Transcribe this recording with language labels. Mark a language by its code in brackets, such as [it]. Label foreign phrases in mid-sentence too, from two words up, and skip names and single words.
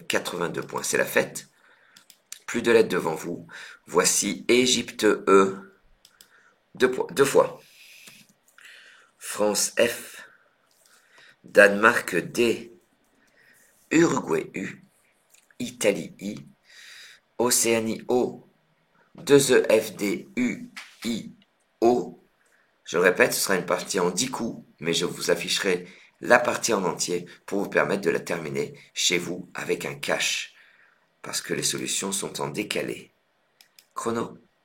[fr] 82 points. C'est la fête. Plus de lettres devant vous. Voici Égypte E. Deux fois. France F. Danemark D. Uruguay U. Italie I. Océanie O. 2 E F D U I O. Je répète, ce sera une partie en 10 coups, mais je vous afficherai la partie en entier pour vous permettre de la terminer chez vous avec un cash, parce que les solutions sont en décalé. Chrono.